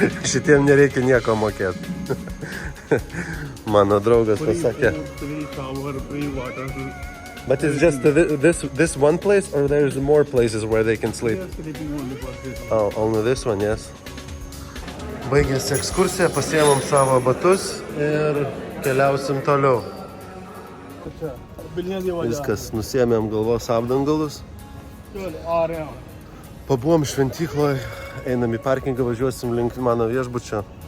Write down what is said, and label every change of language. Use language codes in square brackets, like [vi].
[lt] šitiem nereikia nieko mokėti. Mano draugas pasakė. [en] Free shower, free water. But it's just this one place, or there's more places where they can sleep? They are sleeping only for this. Oh, only this one, yes. [lt] Baigėsi ekskursija, pasiėmom savo batus ir keliausim toliau. Viskas, nusiėmėm galvos apdangalus. Pabuvom šventykloje, einam į parkingą, važiuosim link mano viešbučio.